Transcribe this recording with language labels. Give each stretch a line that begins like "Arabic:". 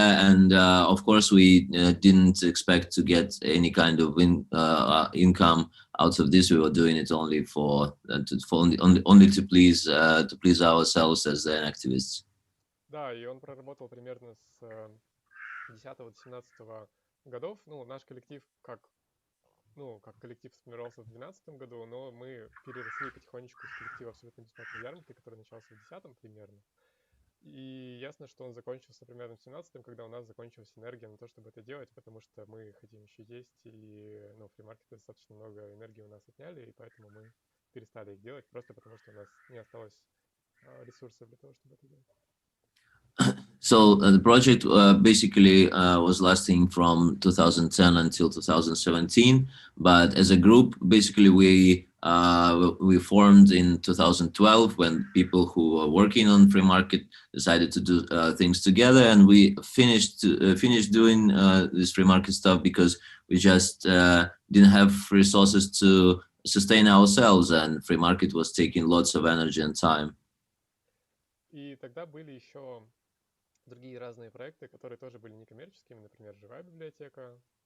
English: And of course we didn't expect to get any kind of income out of this. We were doing it only to please ourselves as an activists.
Russian: Да, и он проработал примерно с 10-17 годов. Наш коллектив как коллектив сформировался в 2012 году, но мы переросли потихонечку с коллектива абсолютно бесплатной ярмарки, который начался в 2010 примерно. И ясно, что он закончился примерно в 2017, когда у нас закончилась энергия на то, чтобы это делать, потому что мы хотим еще есть, и фримаркеты достаточно много энергии у нас отняли, и поэтому мы перестали их делать, просто потому что у нас не осталось ресурсов для того, чтобы это делать.
English: So the project basically was lasting from 2010 until 2017, but as a group, basically we formed in 2012 when people who were working on free market decided to do things together, and we finished doing this free market stuff because we just didn't have resources to sustain ourselves, and free market was taking lots of energy and time.
Russian: И тогда были еще другие разные проекты, которые тоже были некоммерческими, например, живая библиотека.